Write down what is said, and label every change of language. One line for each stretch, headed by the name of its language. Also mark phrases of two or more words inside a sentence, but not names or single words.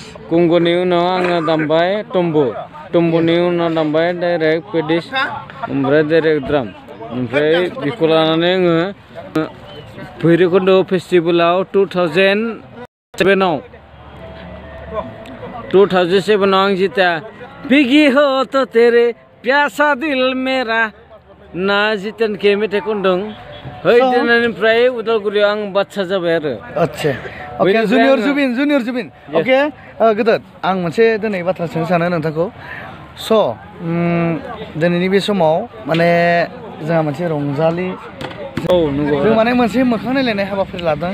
Bodo: कुंगुनि उनाव आङो दामबाय टम्बुनि उनाव दामबाय डाइरेक्ट पेडिस ओमफ्राय डाइरेक्ट ड्राम ओमफ्राय बेखौ लानानै आङो भैरबकुन्द फेस्टिभेलाव 2007 आं जिता बिगी
Hindi: हो तो तेरे प्यासा दिल मेरा
Bodo: ना जितनके मेथाइ खनदों हैदिननिफ्राय उदालगुरियाव आं बादसा जाबाय आरो आच्छा ओके जुनियर जुबिन ओके गोदो आं मोनसे दिनै बाथ्रा सोंनो सानो नोंथांखौ स' दिनैनि बे समाव माने जोंहा मोनसे रंजालि जों माने मोनसे मोखां नायलायनाय हाबाफारि लादों